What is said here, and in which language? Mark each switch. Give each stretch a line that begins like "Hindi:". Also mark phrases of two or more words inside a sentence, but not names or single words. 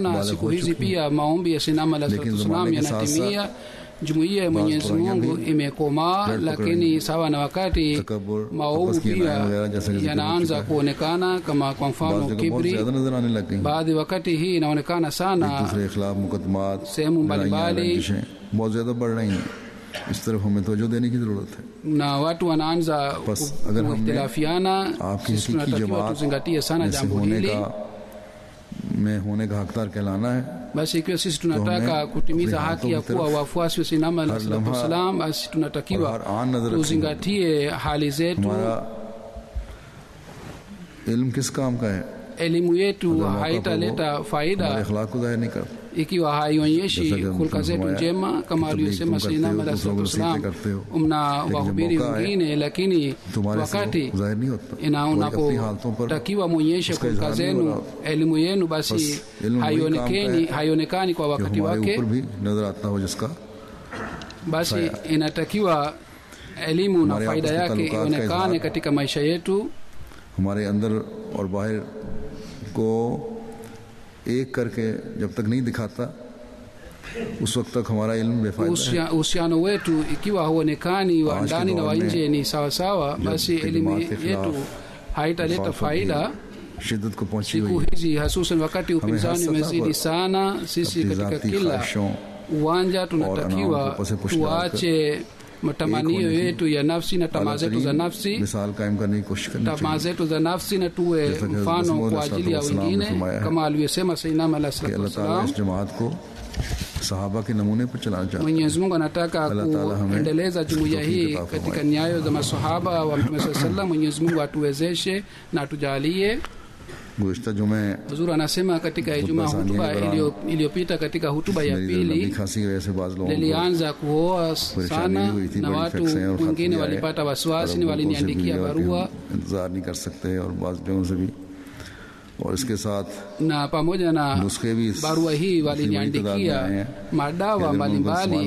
Swahili: Na siku hizi pia maombi ya Sayyidina
Arabic: عليه الصلاة والسلام
Swahili: yanatimia. Jumuiya ya Mwenyezi Mungu imekomaa, lakini sawa na wakati maovu pia yanaanza kuonekana, kama kwa mfano kibri. Baadhi wakati hii inaonekana sana sehemu mbalimbali,
Urdu: اس طرف ہمیں توجہ دینے کی ضرورت ہے.
Swahili: Na watu wanaanza kuhitilafiana. Sisi tunatakiwa tuzingatie sana jambo hili.
Urdu: میں ہونے کا حقدار کہلانا ہے.
Swahili: Basi ikiwa sisi tunataka kutimiza haki ya kuwa wafuasi wa Sayyidina
Arabic: عليه الصلاة والسلام,
Swahili: basi tunatakiwa tuzingatie hali zetu.
Urdu: علم کس کام کا ہے?
Swahili: Elimu yetu haitaleta faida ikiwa haionyeshi hulka zetu njema, kama aliyosema Sayyidina
Arabic: عليه الصلاة والسلام,
Swahili: mna wahubiri wengine, lakini wakati unapotakiwa muonyeshe hulka zenu, elimu yenu, basi haionekani kwa wakati wake. Basi inatakiwa elimu na faida yake ionekane katika maisha yetu.
Urdu: ہمارے اندر اور باہر کو ایک کر کے جب تک نہیں دکھاتا اس وقت تک ہمارا علم بےفائدہ ہے.
Swahili: Uhusiano wetu ikiwa huonekani wa ndani na wa nje ni sawa sawa, basi elimu yetu haitaleta faida. Siku hizi hasusan wakati upinzani umezidi sana, sisi katika kila uwanja tunatakiwa tuache matamanio yetu ya nafsi na tamaa zetu za nafsi, tamaa zetu za nafsi, na tuwe mfano kwa ajili ya wengine, kama alivyosema Sayyidina
Arabic: عليه الصلاة والسلام.
Swahili: Mwenyezi Mungu anataka kuendeleza jumuiya hii katika nyayo za masahaba wa Mtume sallallahu. Mwenyezi Mungu atuwezeshe na atujalie.
Urdu: گزشتہ جمعے
Swahili: Huzur anasema katika Ijumaa hutuba iliyopita katika hutuba ya pili nilianza kuoa sana na watu wengine walipata wasiwasi, waliniandikia barua na pamoja na barua hii waliniandikia madawa mbalimbali.